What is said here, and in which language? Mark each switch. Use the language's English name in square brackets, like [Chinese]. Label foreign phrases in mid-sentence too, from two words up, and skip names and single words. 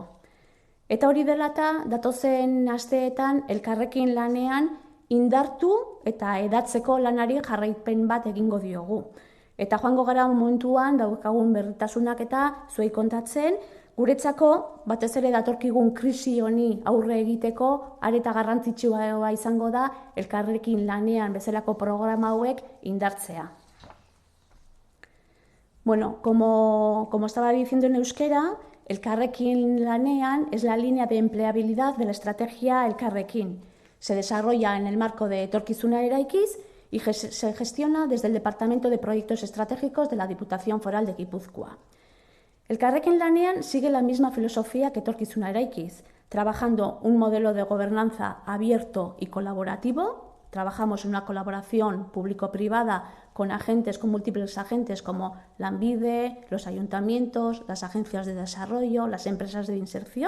[Basque] Eta hori dela eta datozen asteetan elkarrekin lanean indartu eta edatzeko lanari jarraipen bat egingo diogu. Eta joango gara momentuan daukagun berritasunak eta zuei kontatzen, guretzako batez ere datorkigun krisi honi aurre egiteko areta garrantzitsua izango da elkarrekin lanean bezalako programa hauek indartzea. [Spanish] Como estaba diciendo en euskera, Elkarrekin lanean es la línea de empleabilidad de la estrategia Elkarrekin. Se desarrolla en el marco de Etorkizuna Eraikiz y se gestiona desde el Departamento de Proyectos Estratégicos de la Diputación Foral de Guipúzcoa. Elkarrekin lanean sigue la misma filosofía que Etorkizuna Eraikiz, trabajando un modelo de gobernanza abierto y colaborativo. Trabajamos en una colaboración público-privada con múltiples agentes como Lanbide, los ayuntamientos, las agencias de desarrollo, las empresas de inserción.